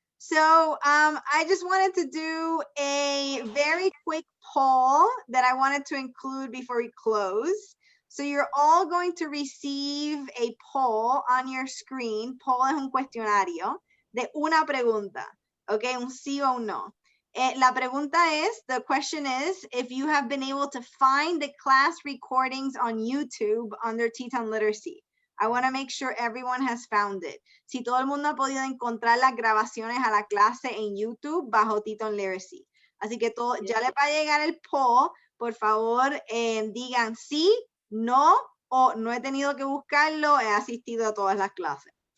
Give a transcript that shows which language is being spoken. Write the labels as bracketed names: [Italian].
[English] So I just wanted to do a very quick poll that I wanted to include before we close. So you're all going to receive a poll on your screen. [Spanish] Poll es un cuestionario de una pregunta, okay, un sí o un no. La pregunta es, [English] the question is, if you have been able to find the class recordings on YouTube under Teton Literacy. I want to make sure everyone has found it. [Spanish] Si todo el mundo ha podido encontrar las grabaciones a la clase en YouTube bajo Teton Literacy. Así que todo, ya le va a llegar el poll. Por favor, digan sí, no, o no he tenido que buscarlo, he asistido a todas las clases.